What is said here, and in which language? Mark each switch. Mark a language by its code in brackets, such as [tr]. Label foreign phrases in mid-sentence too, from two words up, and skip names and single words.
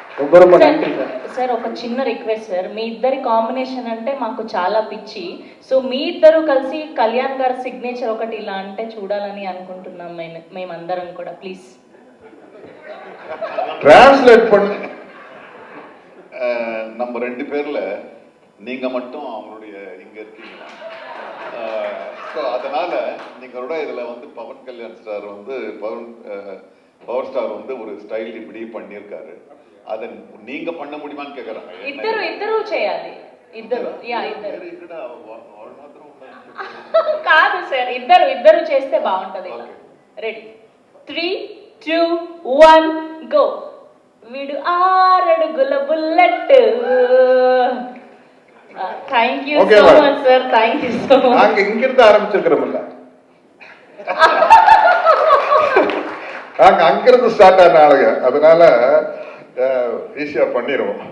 [te] సార్ ఒక చిన్న రిక్వెస్ట్ సార్, మీ ఇద్దరి కాంబినేషన్ అంటే మాకు చాలా పిచ్చి. సో మీ ఇద్దరు కలిసి కళ్యాణ్ గారి సిగ్నేచర్ ఒకటి ఇలా అంటే చూడాలని అనుకుంటున్నాం మేమందరం కూడా. ప్లీజ్ [ta] டிரான்ஸ்லேட் பண்ணி நம்ம 2 பேர்ல நீங்க மட்டும் அவங்களுடைய இங்க இருக்கீங்க. ஸோ அதனால நீங்களோட இதுல வந்து பவன் கல்யாண் ஸ்டார் வந்து [en] power star [ta] வந்து ஒரு ஸ்டைல் இப்படி பண்ணியிருக்காரு. அதை நீங்க பண்ண முடியுமான்னு கேக்குறாங்க. [te] ఇద్దరు చేయాలి. ఇక్కడ కాదు సార్, ఇద్దరు చేస్తే బాగుంటది. [en] ready 3, 2, 1 go. [te] వీడు 6 అడుగుల బుల్లెట్. [en] thank you so much sir, thank you so much. [ta] நாங்க இங்க இருந்து ஆரம்பிச்சிருக்கிறோம்ல, நாங்க அங்கிருந்து ஸ்டார்ட் ஆன ஆளுங்க, அதனால ஈஸியா பண்ணிடுவோம்.